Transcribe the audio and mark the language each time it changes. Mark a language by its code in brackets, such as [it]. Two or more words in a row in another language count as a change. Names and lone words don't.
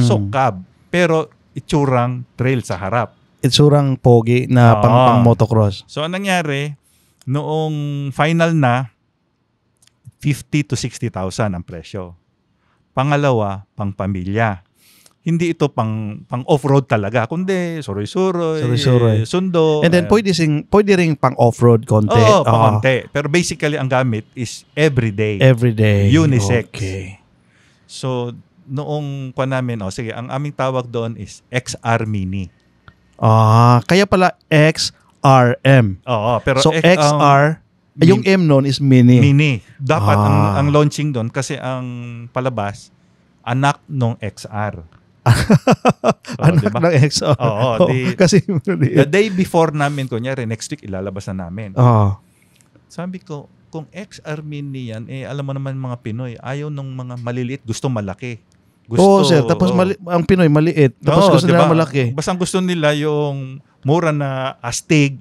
[tl] So cab, pero itsurang trail sa harap. Itsurang pogi na Oo. pang motocross. So anong nangyari, noong final na, 50 to 60,000 ang presyo. Pangalawa, pang pamilya. Hindi ito pang off-road talaga, kundi suroy-suroy, Suroy-suroy. sundo. [en] And then [tl] pwede ring pang off-road konti. Oo, pang konti. Pero basically ang gamit is everyday. Everyday. Unisex. Okay. So noong namin, sige, ang aming tawag doon is XR Mini. Kaya pala XRM. Oo, pero So XR, yung M nun is mini. Mini. Dapat ang Ah. launching doon kasi ang palabas anak nung XR. Anak diba? ng XR. Oo, kasi [en] the day before [tl] namin, kunyari [en] next week [tl] ilalabas na namin. Sabi ko, kung XR Mini yan, alam mo naman mga Pinoy, ayaw nung mga maliliit, gusto malaki. Oo, sir. Tapos ang Pinoy maliit. Tapos gusto nila malaki. Basta ang gusto nila yung mura na astig.